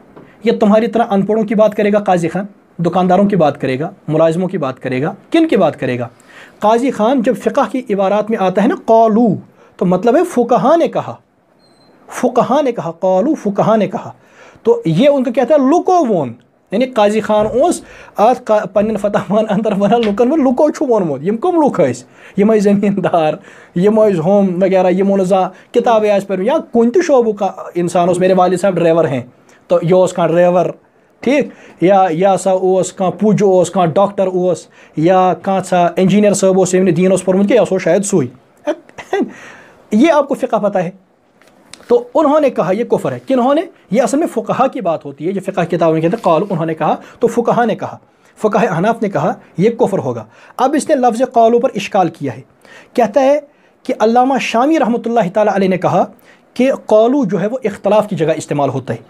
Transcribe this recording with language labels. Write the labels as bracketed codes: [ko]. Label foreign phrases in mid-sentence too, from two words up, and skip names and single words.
[ur] یہ تمہاری طرح ان پڑھوں کی بات کرے گا قاضی خان، دکانداروں کی بات کرے گا، ملازموں کی بات کرے گا، کن کی بات کرے گا؟ قاضی خان جب فقہ کی عبارات میں آتا ہے نا قالوا، تو مطلب ہے فقہا نے کہا، فقہا نے کہا، قالوا فقہا نے کہا، تو یہ ان کو کہتا ہے [ks] لکو وون، یعنی قاضی خان اوس آت پنن فتحان اندر ونان لکن میں لکو چھو وونمت، یم کم لوک ٲسۍ، یم ٲسۍ زمیندار، یم ٲسۍ ہوم وغیرہ، یمو نہٕ زانٛہہ کتابے آسہِ پٔرمٕژ، یا کُنہِ تہِ شعبُک انسان اوس، [ur] میرے والد صاحب ڈرائیور ہیں تو [ks] یہ اوس کانٛہہ ڈرائیور، ٹھیک، یا یہ ہسا اوس کانٛہہ پُج اوس، کانٛہہ ڈاکٹر اوس، یا کانٛہہ انجینئر صٲب اوس ییٚمۍ نہٕ دیٖن اوس پوٚرمُت کینٛہہ، یہِ اوس شاید سُے۔ [ur] یہ آپ کو فقہ پتہ ہے۔ تو انہوں نے کہا یہ کفر ہے، کنہوں نے؟ یہ اصل میں فقہا کی بات ہوتی ہے، جو فقہ کتابوں میں کہتے ہیں قال، انہوں نے کہا، تو فقہا نے کہا، فقہ احناف نے کہا یہ کفر ہوگا۔ اب اس نے لفظ قالوں پر اشکال کیا ہے، کہتا ہے کہ علامہ شامی رحمۃ اللہ تعالیٰ علیہ نے کہا کہ قالو جو ہے وہ اختلاف کی جگہ استعمال ہوتا ہے۔